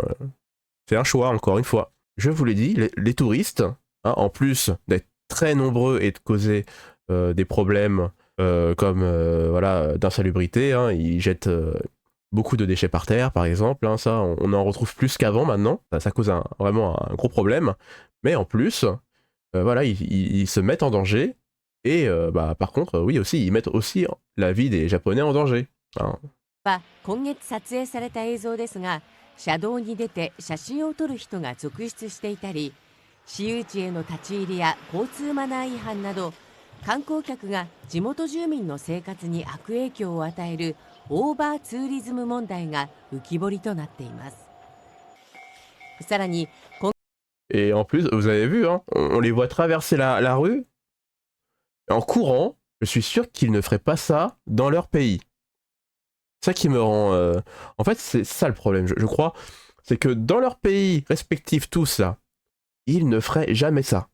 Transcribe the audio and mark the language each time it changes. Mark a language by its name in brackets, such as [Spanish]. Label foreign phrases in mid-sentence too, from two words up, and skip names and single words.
[French] C'est un choix, encore une fois. Je vous l'ai dit, les touristes, hein, en plus d'être très nombreux et de causer des problèmes comme voilà, d'insalubrité, hein, ils jettent beaucoup de déchets par terre, par exemple. Hein, ça, on en retrouve plus qu'avant maintenant. Ça cause vraiment un gros problème. Mais en plus, voilà, ils se mettent en danger. Et bah, par contre, oui, aussi, ils mettent aussi la vie des Japonais en danger. hein. [Japanese] は今月撮影された映像ですが、車道に出て写真を撮る人が続出していたり、私有地への立ち入りや交通マナー違反など、観光客が地元住民の生活に悪影響を与えるオーバーツーリズム問題が浮き彫りとなっています。さらに、 [French] Et en plus, vous avez vu, hein, on les voit traverser la rue en courant. Je suis sûr qu'ils ne feraient pas ça dans leur pays. C'est ça qui me rend... En fait, c'est ça le problème, je crois. C'est que dans leur pays respectifs, tous là, ils ne feraient jamais ça.